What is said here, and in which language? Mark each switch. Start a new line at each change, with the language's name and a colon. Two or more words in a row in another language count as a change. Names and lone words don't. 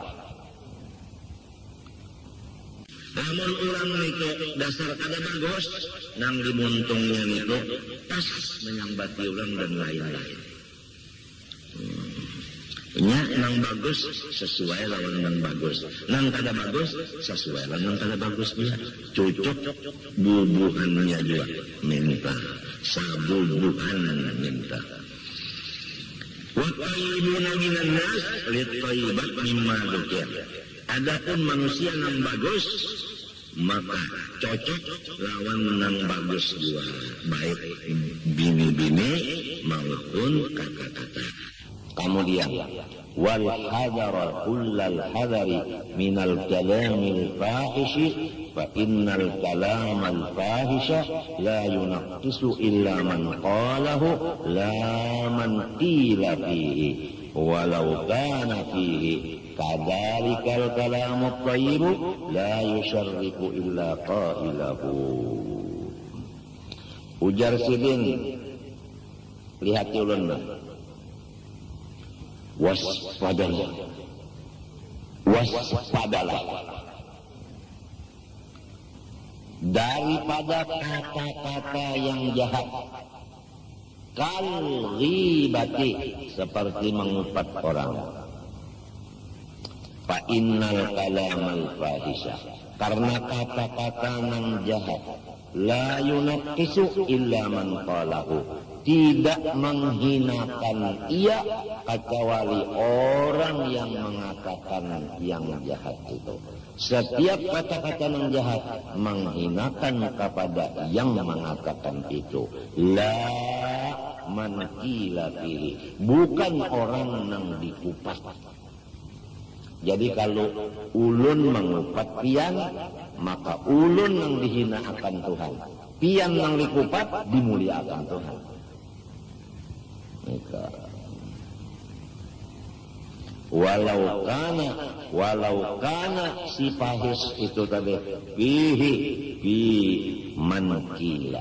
Banjar: Namun orang itu dasar kada bagus, nang dimuntungnya itu pas menyambati orang dan lain-lain. Nya nang bagus sesuai lawan nang bagus, nang kada bagus sesuai lawan nang kada bagus dia. Cocok bubuhannya juga minta, sabubuhan minta.
Arabic: وطيبون من الناس للطيبات مما ذكر.
Banjar: Adapun manusia yang bagus, maka cocok lawan yang bagus juga, baik bini-bini maupun kata-kata.
Arabic: Kemudian والحذر كل الحذر من الكلام الفاحش فإن الكلام الفاحش لا ينقص إلا من قاله لا من قيل فيه ولو كان فيه كذلك الكلام الطيب لا يشرك إلا قائله.
Banjar: Ujar Sidin, lihat ulun waspadalah daripada kata-kata yang jahat,
Arabic: كالغيبة
Banjar: seperti mengupat orang.
Arabic: فإن الكلام الفاحش,
Banjar: karena kata-kata yang jahat
Arabic: لا ينقص إلا من قاله,
Banjar: tidak menghinakan ia kecuali orang yang mengatakan yang jahat itu. Setiap kata-kata yang jahat menghinakan kepada yang mengatakan itu.
Arabic: لا من قيل فيه,
Banjar: bukan orang yang dikupat. Jadi kalau ulun mengupat pian, maka ulun yang dihina akan Tuhan. Pian yang dikupat dimuliakan Tuhan. Maka
Arabic: ولو كان
Banjar: si fahis itu tadi
Arabic: في من قيل.